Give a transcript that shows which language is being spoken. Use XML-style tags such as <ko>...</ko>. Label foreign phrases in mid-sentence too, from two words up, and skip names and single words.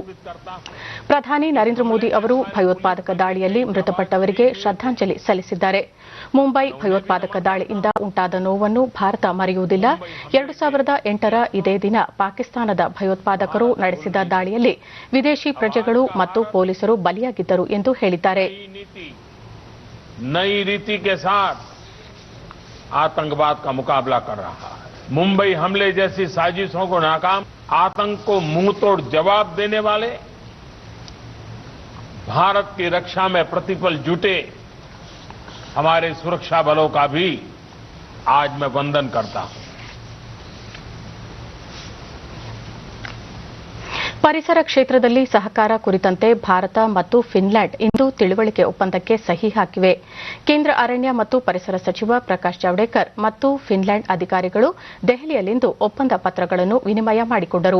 <kn>ಪ್ರಧಾನಿ ನರೇಂದ್ರ ಮೋದಿ ಅವರು ಭಯೋತ್ಪಾದಕ ದಾಳಿಯಲ್ಲಿ ಮೃತಪಟ್ಟವರಿಗೆ ಶ್ರದ್ಧಾಂಜಲಿ ಸಲ್ಲಿಸಿದ್ದಾರೆ. ಮುಂಬೈ ಭಯೋತ್ಪಾದಕ ದಾಳಿಯಿಂದ ಉಂಟಾದ ನೋವನ್ನು ಭಾರತ ಮರೆಯುವುದಿಲ್ಲ. 2008ರ ಇದೇ ದಿನ ಪಾಕಿಸ್ತಾನದ ಭಯೋತ್ಪಾದಕರು ನಡೆಸಿದ ದಾಳಿಯಲ್ಲಿ ವಿದೇಶಿ ಪ್ರಜೆಗಳು ಮತ್ತು ಪೊಲೀಸರು ಬಲಿಯಾಗಿದ್ದರು ಎಂದು ಹೇಳಿದ್ದಾರೆ.</kn> <hi>नई रीति के साथ आतंकवाद का मुकाबला कर रहा है. मुंबई हमले जैसी साजिशों को नाकाम, आतंक को मुंहतोड़ जवाब देने वाले भारत की रक्षा में प्रतिपल जुटे हमारे सुरक्षा बलों का भी आज मैं वंदन करता हूं.</hi> <kn>ಪರಿಸರ ಕ್ಷೇತ್ರದಲ್ಲಿ ಸಹಕಾರ ಕುರಿತಂತೆ ಭಾರತ ಮತ್ತು ಫಿನ್ಲ್ಯಾಂಡ್ ಇಂದು ತಿಳುವಳಿಕೆ ಒಪ್ಪಂದಕ್ಕೆ ಸಹಿ ಹಾಕಿವೆ. ಕೇಂದ್ರ ಅರಣ್ಯ ಮತ್ತು ಪರಿಸರ ಸಚಿವ ಪ್ರಕಾಶ್ ಜಾವಡೇಕರ್ ಮತ್ತು ಫಿನ್ಲ್ಯಾಂಡ್ ಅಧಿಕಾರಿಗಳು ದೆಹಲಿಯಲ್ಲಿಂದು ಒಪ್ಪಂದ ಪತ್ರಗಳನ್ನು ವಿನಿಮಯ ಮಾಡಿಕೊಂಡರು.</kn>